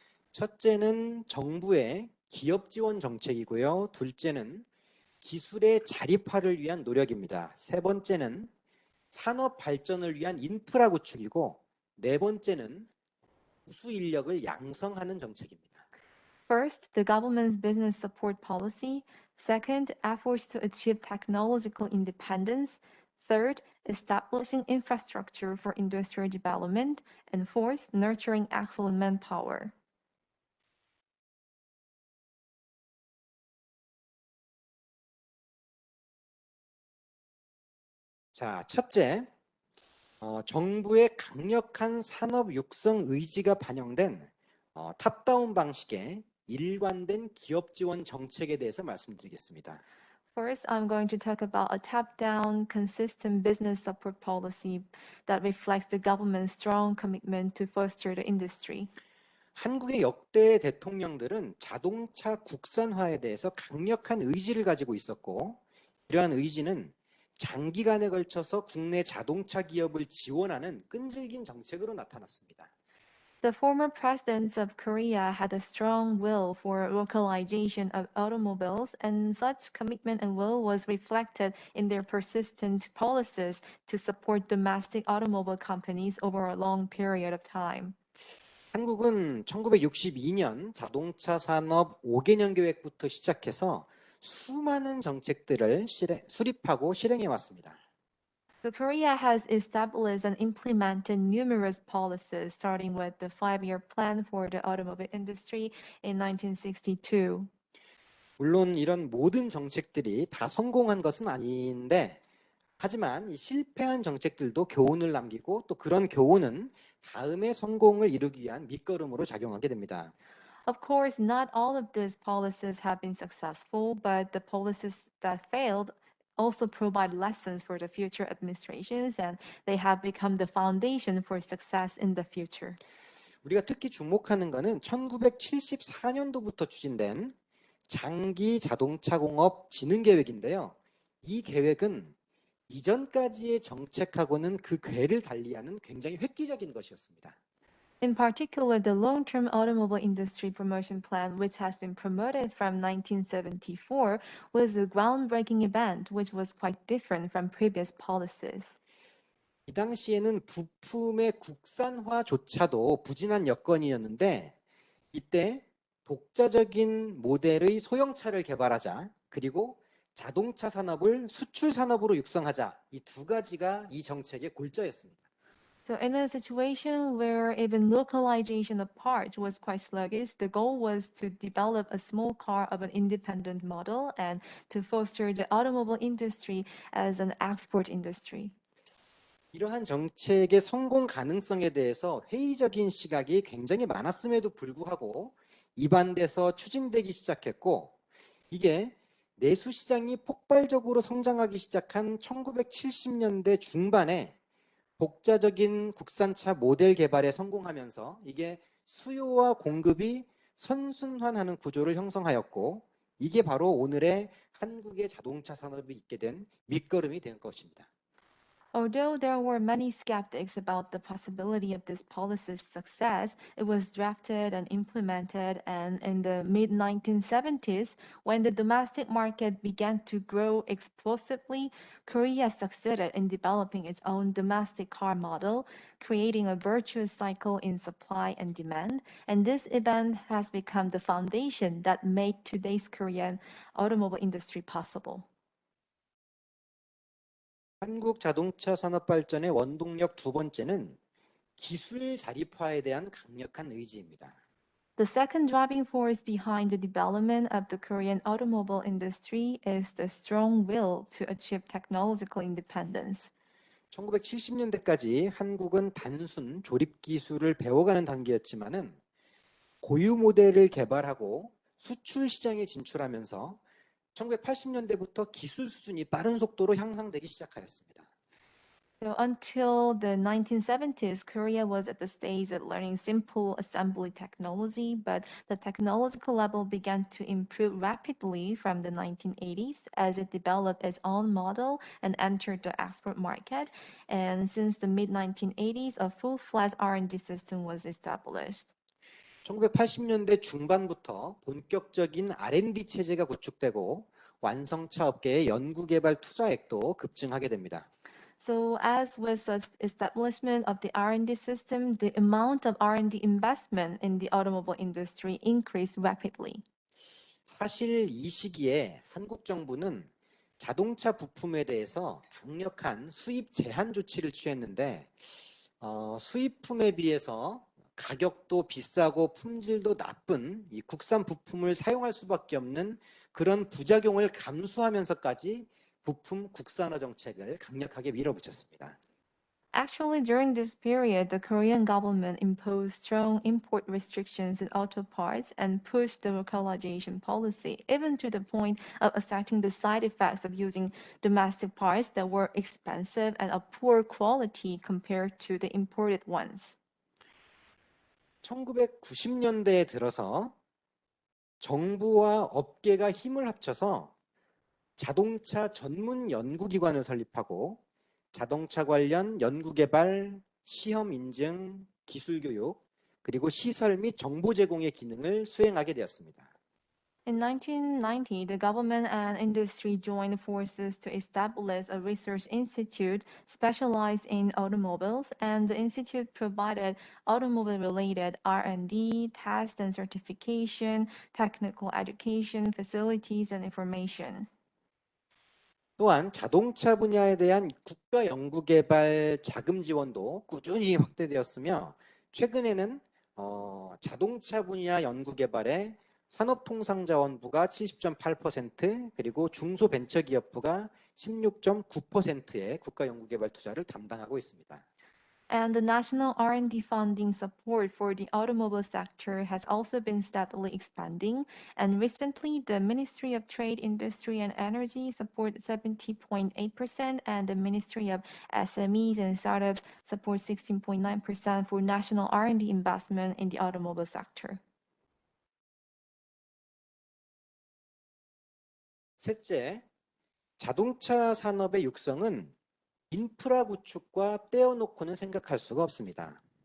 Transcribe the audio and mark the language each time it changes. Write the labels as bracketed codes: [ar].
[ko] 첫째는 정부의 기업 지원 정책이고요. 둘째는 기술의 자립화를 위한 노력입니다. 세 번째는 산업 발전을 위한 인프라 구축이고 네 번째는 우수 인력을 양성하는 정책입니다. [en] First, the government's business support policy. Second, efforts to achieve technological independence. Third, establishing infrastructure for industrial development. And fourth, nurturing excellent manpower. [ko] 자, 첫째, 정부의 강력한 산업 육성 의지가 반영된 탑다운 방식의 일관된 기업 지원 정책에 대해서 말씀드리겠습니다. [en] First, I'm going to talk about a top-down, consistent business support policy that reflects the government's strong commitment to foster the industry. [ko] 한국의 역대 대통령들은 자동차 국산화에 대해서 강력한 의지를 가지고 있었고 이러한 의지는 장기간에 걸쳐서 국내 자동차 기업을 지원하는 끈질긴 정책으로 나타났습니다. [en] The former presidents of Korea had a strong will for localization of automobiles, and such commitment and will was reflected in their persistent policies to support domestic automobile companies over a long period of time. [ko] 한국은 1962년 자동차 산업 5개년 계획부터 시작해서 수많은 정책들을 수립하고 실행해 왔습니다. [en] So Korea has established and implemented numerous policies, starting with the 5-year plan for the automobile industry in 1962. [ko] 물론 이런 모든 정책들이 다 성공한 것은 아닌데 하지만 이 실패한 정책들도 교훈을 남기고 또 그런 교훈은 다음의 성공을 이루기 위한 밑거름으로 작용하게 됩니다. [en] Of course, not all of these policies have been successful, but the policies that failed also provide lessons for the future administrations, and they have become the foundation for success in the future. [ko] 우리가 특히 주목하는 것은 1974년도부터 추진된 장기 자동차 공업 진흥 계획인데요. 이 계획은 이전까지의 정책하고는 그 궤를 달리하는 굉장히 획기적인 것이었습니다. [en] In particular, the long-term automobile industry promotion plan, which has been promoted from 1974, was a groundbreaking event which was quite different from previous policies. [ko] 이 당시에는 부품의 국산화조차도 부진한 여건이었는데 이때 독자적인 모델의 소형차를 개발하자, 그리고 자동차 산업을 수출 산업으로 육성하자, 이 두 가지가 이 정책의 골자였습니다. [en] So in a situation where even localization of parts was quite sluggish, the goal was to develop a small car of an independent model and to foster the automobile industry as an export industry. [ko] 이러한 정책의 성공 가능성에 대해서 회의적인 시각이 굉장히 많았음에도 불구하고 입안돼서 추진되기 시작했고, 이게 내수 시장이 폭발적으로 성장하기 시작한 1970년대 중반에 독자적인 국산차 모델 개발에 성공하면서 이게 수요와 공급이 선순환하는 구조를 형성하였고, 이게 바로 오늘의 한국의 자동차 산업이 있게 된 밑거름이 된 것입니다. [en] Although there were many skeptics about the possibility of this policy's success, it was drafted and implemented, and in the mid-1970s, when the domestic market began to grow explosively, Korea succeeded in developing its own domestic car model, creating a virtuous cycle in supply and demand, and this event has become the foundation that made today's Korean automobile industry possible. [ko] 한국 자동차 산업 발전의 원동력 두 번째는 기술 자립화에 대한 강력한 의지입니다. [en] The second driving force behind the development of the Korean automobile industry is the strong will to achieve technological independence. [ko] 1970년대까지 한국은 단순 조립 기술을 배워가는 단계였지만은 고유 모델을 개발하고 수출 시장에 진출하면서 1980년대부터 기술 수준이 빠른 속도로 향상되기 시작하였습니다. [en] So until the 1970s, Korea was at the stage of learning simple assembly technology, but the technological level began to improve rapidly from the 1980s as it developed its own model and entered the export market. And since the mid-1980s, a full-fledged R&D system was established. [ko] 1980년대 중반부터 본격적인 R&D 체제가 구축되고 완성차 업계의 연구개발 투자액도 급증하게 됩니다. [en] So as with the establishment of the R&D system, the amount of R&D investment in the automobile industry increased rapidly. [ko] 사실 이 시기에 한국 정부는 자동차 부품에 대해서 강력한 수입 제한 조치를 취했는데 수입품에 비해서 가격도 비싸고 품질도 나쁜 이 국산 부품을 사용할 수밖에 없는 그런 부작용을 감수하면서까지 부품 국산화 정책을 강력하게 밀어붙였습니다. [en] Actually, during this period, the Korean government imposed strong import restrictions in auto parts and pushed the localization policy, even to the point of accepting the side effects of using domestic parts that were expensive and of poor quality compared to the imported ones. [ko] 1990년대에 들어서 정부와 업계가 힘을 합쳐서 자동차 전문 연구기관을 설립하고 자동차 관련 연구개발, 시험 인증, 기술 교육, 그리고 시설 및 정보 제공의 기능을 수행하게 되었습니다. [en] In 1990, the government and industry joined forces to establish a research institute specialized in automobiles, and the institute provided automobile-related R&D, test and certification, technical education, facilities, and information. [ko] 또한 자동차 분야에 대한 국가 연구개발 자금 지원도 꾸준히 확대되었으며 최근에는 자동차 분야 연구개발에 산업통상자원부가 70.8% 그리고 중소벤처기업부가 16.9%의 국가 연구개발 투자를 담당하고 있습니다. [en] And the national R&D funding support for the automobile sector has also been steadily expanding. And recently, the Ministry of Trade, Industry and Energy supported 70.8%, and the Ministry of SMEs and Startups support 16.9% for national R&D investment in the automobile sector. [ko] 셋째, 자동차 산업의 육성은 인프라 구축과 떼어놓고는 생각할 수가 없습니다.